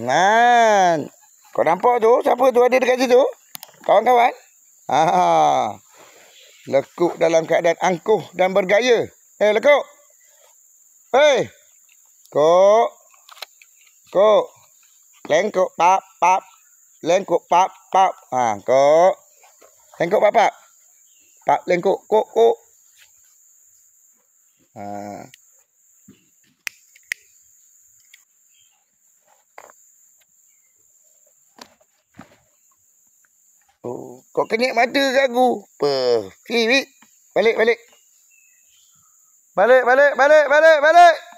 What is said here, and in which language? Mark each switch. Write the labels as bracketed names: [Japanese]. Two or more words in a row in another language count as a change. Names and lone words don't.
[Malay] Kau nampak tu? Siapa tu ada dekat situ? Kawan-kawan? Lekuk dalam keadaan angkuh dan bergaya. Lekuk. Hei. Kok. Lengkuk pap pap. Lengkuk pap pap. Kok. Lengkuk pap pap. Pap lengkuk kok. Kau kenyek mata ke aku? Wik. Balik. Balik.